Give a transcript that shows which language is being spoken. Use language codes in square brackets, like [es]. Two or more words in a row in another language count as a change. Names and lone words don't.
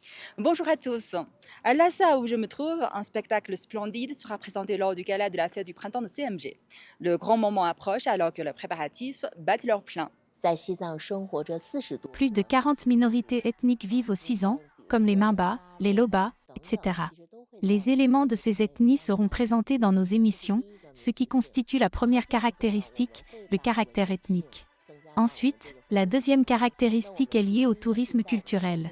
[fr] Bonjour à tous. À Lhasa, où je me trouve, un spectacle splendide sera présenté lors du gala de la fête du printemps de CMG. Le grand moment approche alors que les préparatifs battent leur plein. [zh] 在西藏生活着40多 [fr] Plus de 40 minorités ethniques vivent au Xizang, comme les Minba, les Loba, etc. Les éléments de ces ethnies seront présentés dans nos émissions, ce qui constitue la première caractéristique, le caractère ethnique. Ensuite, la deuxième caractéristique est liée au tourisme culturel.